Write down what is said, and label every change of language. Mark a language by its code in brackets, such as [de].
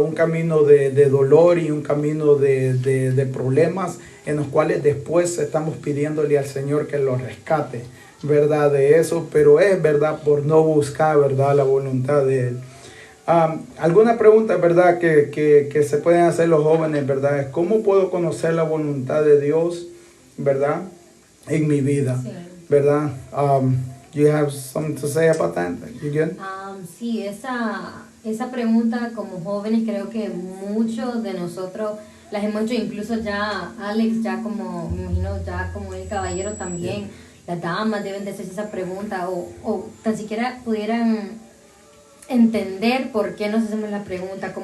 [es] Un camino de dolor y un camino de problemas en los cuales después estamos pidiéndole al Señor que lo rescate, ¿verdad? De eso, pero es, ¿verdad? Por no buscar, ¿verdad? La voluntad de Él. Alguna pregunta, ¿verdad? Que se pueden hacer los jóvenes, ¿verdad? Es ¿cómo puedo conocer la voluntad de Dios, ¿verdad? En mi vida, sí. ¿Verdad? [en] You have something to say about that? You good? [es] Sí, esa pregunta como jóvenes creo que muchos de nosotros las hemos hecho, incluso ya Alex, ya como, me imagino, ya como el caballero también, yeah. Las damas deben de hacerse esa pregunta o tan siquiera pudieran entender por qué nos hacemos la pregunta.